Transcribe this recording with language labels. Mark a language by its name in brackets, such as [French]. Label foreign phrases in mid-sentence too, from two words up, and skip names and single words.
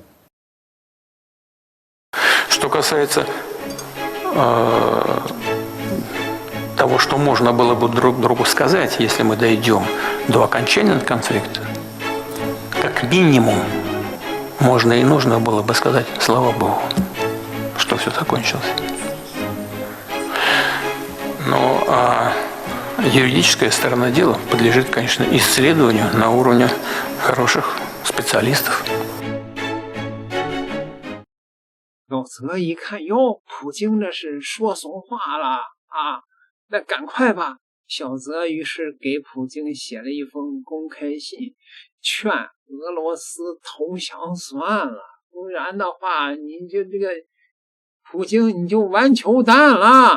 [Russian] Что касается того, что можно было бы друг другу сказать, если мы дойдем до окончания конфликта, как минимум можно и нужно было бы сказать «Слава Богу», что все закончилось. Но юридическая сторона дела подлежит, конечно, исследованию на уровне хороших специалистов. [Chinese] 老泽一看，哟，普京这是说怂话了啊！那赶快吧！小泽于是给普京写了一封公开信，劝俄罗斯投降算了，不然的话，你就这个普京你就完球蛋了。